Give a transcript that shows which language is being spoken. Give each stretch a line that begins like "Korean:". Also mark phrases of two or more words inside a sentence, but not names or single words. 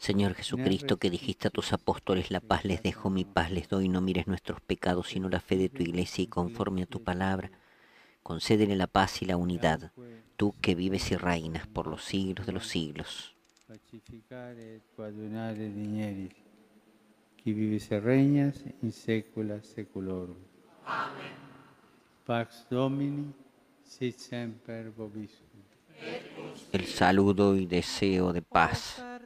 Spanish: Señor Jesucristo, que dijiste a tus apóstoles, la paz les dejo, mi paz les doy, no mires nuestros pecados, sino la fe de tu iglesia, y conforme a tu palabra, concédele la paz y la unidad, tú que vives y reinas por los siglos de los siglos.
Latin: Pacificare et coadunare digneris, qui vives et regnas in saecula saeculorum. Amen. Pax Domini, sit semper vobiscum.
Spanish: El saludo y deseo de paz.